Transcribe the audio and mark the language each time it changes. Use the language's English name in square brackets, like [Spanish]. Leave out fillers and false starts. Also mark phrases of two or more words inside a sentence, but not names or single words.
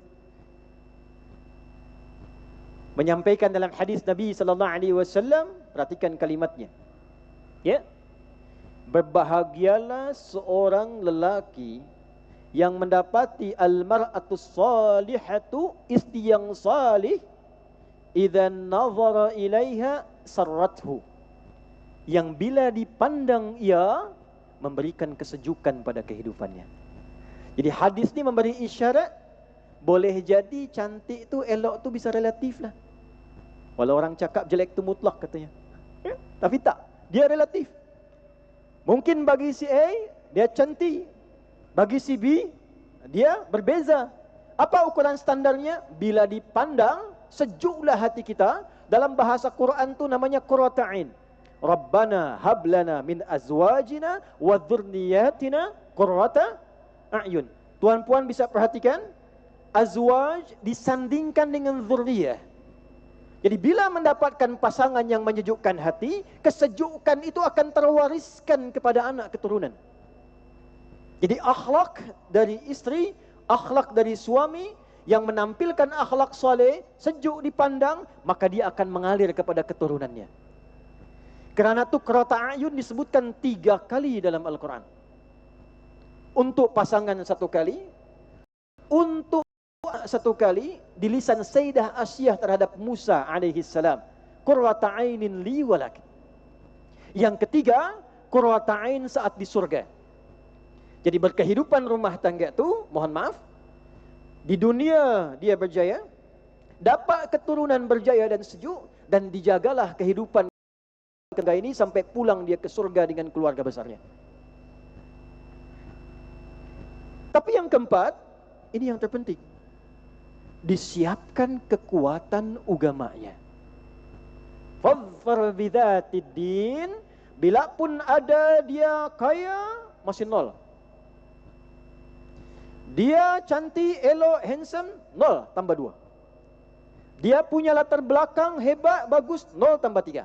[Malay] Menyampaikan dalam hadis Nabi SAW, perhatikan kalimatnya. Ya. Berbahagialah seorang lelaki yang mendapati [Arabic] المرأة الصالحة, [Malay] istri yang salih, [Arabic] إذا نظر إليها سرته, [Malay] yang bila dipandang ia memberikan kesejukan pada kehidupannya. Jadi hadis ini memberi isyarat, boleh jadi cantik tu, elok tu bisa relatif lah. Walau orang cakap jelek tu mutlak katanya, tapi tak, dia relatif. Mungkin bagi si A dia cantik, bagi si B dia berbeza. Apa ukuran standarnya? Bila dipandang sejuklah hati kita. Dalam bahasa Quran tu namanya [Arabic] قرة عين. ربنا هب لنا من أزواجنا وذرياتنا قرة أعين. [Malay] Tuan puan bisa perhatikan, azwaj disandingkan dengan dzurriyyah. Jadi bila mendapatkan pasangan yang menyejukkan hati, kesejukan itu akan terwariskan kepada anak keturunan. Jadi akhlak dari istri, akhlak dari suami yang menampilkan akhlak soleh, sejuk dipandang, maka dia akan mengalir kepada keturunannya. Kerana itu [Arabic] قرة أعين [Malay] disebutkan 3 kali dalam Al-Quran. Untuk pasangan 1 kali, untuk 1 kali di lisan Sayyidah Asyah terhadap Musa [Arabic] عليه السلام, قرة عين لي ولك. [Malay] Yang ketiga, [Arabic] قرة عين [Malay] saat di surga. Jadi berkehidupan rumah tangga itu, mohon maaf, di dunia dia berjaya, dapat keturunan berjaya dan sejuk, dan dijagalah kehidupan keluarga ini sampai pulang dia ke surga dengan keluarga besarnya. Tapi yang keempat, ini yang terpenting, disiapkan kekuatan ugamanya. [Arabic] فاظفر بذات الدين, [Malay] bila pun ada dia kaya, masih nol. Dia cantik, elok, handsome, 0 tambah 2. Dia punya latar belakang hebat, bagus, 0 tambah 3.